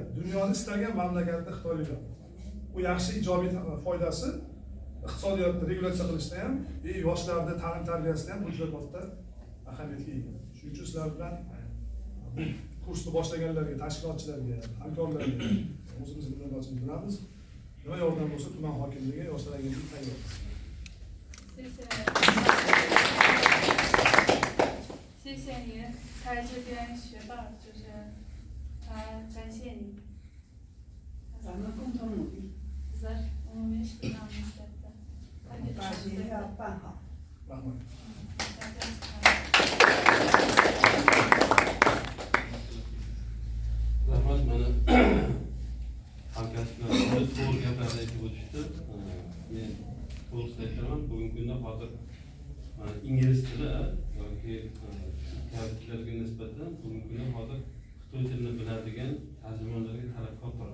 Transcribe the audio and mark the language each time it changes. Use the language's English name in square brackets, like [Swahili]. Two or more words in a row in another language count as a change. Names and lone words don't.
[Uzbek] Dunyoni istagan mamlakatda Xitoylik bor. Bu yaxshi ijobiy foydasi iqtisodiyotni regulyatsiya qilishda ham, yoshlarda ta'lim tarbiyasida ham bu juda katta ahamiyatga ega. Shuning uchun sizlar bilan bu kursni boshlaganlarga, tashkilotchilarga, hamkorlarga o'zimizning minnatdorchilik bilamiz. Nima yordam bo'lsa tuman hokimligi, yoshlar agentligi tayyor. [Chinese] 谢谢您来这边学到，就是感谢你。咱们共同努力，我们是这样的。把学校办好。 [Uzbek] Rahmat. Rahmat, mana hamkasblar to'g'ri gaplarni aytib o'tishdi. Men to'g'risini aytaman, bugungi kunda hozir ingliz tili yoki kavitlarga nisbatan bugungi kunda hozir Xitoy tilini biladigan tarjimonlarga talab katta.